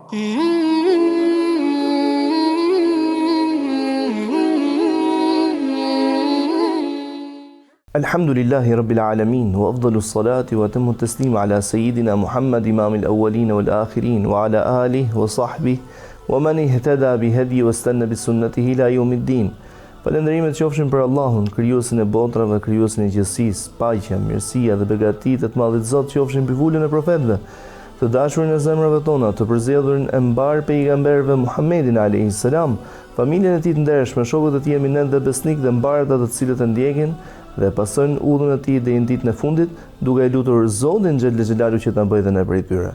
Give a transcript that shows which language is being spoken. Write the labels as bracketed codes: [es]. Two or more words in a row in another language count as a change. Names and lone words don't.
[ar] الحمد لله رب العالمين، وأفضل الصلاة وأتم التسليم على سيدنا محمد إمام الأولين والآخرين، وعلى آله وصحبه، ومن اهتدى بهديه واستن بسنته إلى يوم الدين. [sq] Falënderimet qofshin për Allahun, krijuesin e botrave, krijuesin e gjithësisë, paqja, mirësia dhe begatitë të Madhit Zot qofshin mbi vulën e profetëve, të dashurin e zemrave tona, të përzgjedhurin e mbar pejgamberëve Muhammedin [ar] عليه السلام, [sq] familjen e tij të ndershme, shokët e tij eminent dhe besnik dhe mbarta të cilët e ndjekin dhe pasojnë udhën e tij deri në ditën e fundit, duke e lutur Zotin [ar] جل جلاله [sq] që ta bëjë dhe ne prej tyre.